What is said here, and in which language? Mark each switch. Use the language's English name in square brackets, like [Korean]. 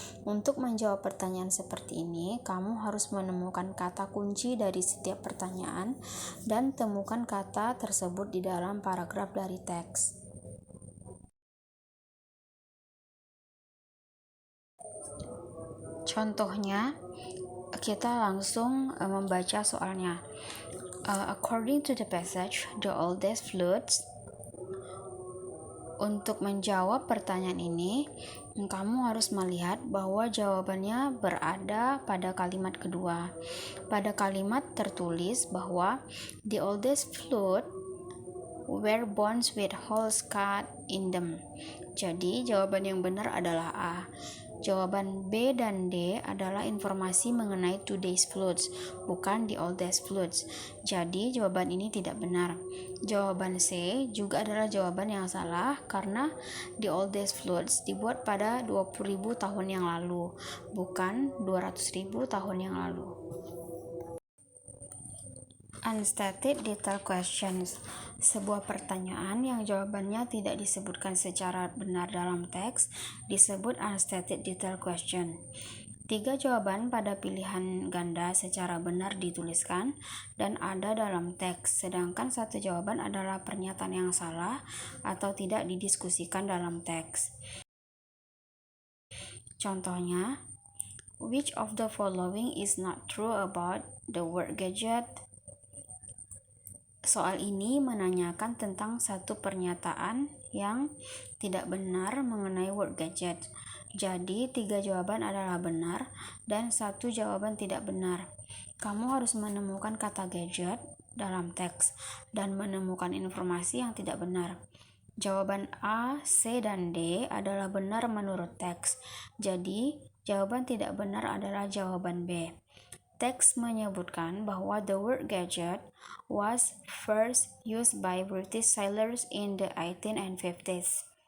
[Indonesian] Untuk menjawab pertanyaan seperti ini, kamu harus menemukan kata kunci dari setiap pertanyaan dan temukan kata tersebut di dalam paragraf dari teks. Contohnya, kita langsung membaca soalnya. [English] According to the passage, the oldest flutes. [Indonesian] Untuk menjawab pertanyaan ini, kamu harus melihat bahwa jawabannya berada pada kalimat kedua. Pada kalimat tertulis bahwa [English] the oldest flute were bones with holes cut in them. [Indonesian] Jadi jawaban yang benar adalah A. Jawaban B dan D adalah informasi mengenai today's flutes, bukan the oldest flutes. Jadi jawaban ini tidak benar. Jawaban C juga adalah jawaban yang salah karena the oldest flutes dibuat pada 20.000 tahun yang lalu, bukan 200.000 tahun yang lalu. [English] Unstated detailed questions. [Indonesian] Sebuah pertanyaan yang jawabannya tidak disebutkan secara benar dalam teks disebut unstated detailed question. 3 jawaban pada pilihan ganda secara benar dituliskan dan ada dalam teks, sedangkan 1 jawaban adalah pernyataan yang salah atau tidak didiskusikan dalam teks. [English] Contohnya, which of the following is not true about the word gadget? [Indonesian] Soal ini menanyakan tentang satu pernyataan yang tidak benar mengenai word gadget. Jadi 3 jawaban adalah benar dan 1 jawaban tidak benar. Kamu harus menemukan kata gadget dalam teks dan menemukan informasi yang tidak benar. Jawaban A, C, dan D adalah benar menurut teks. Jadi jawaban tidak benar adalah jawaban B. Teks menyebutkan bahwa [English] the word gadget was first used by British sailors in the 1850s.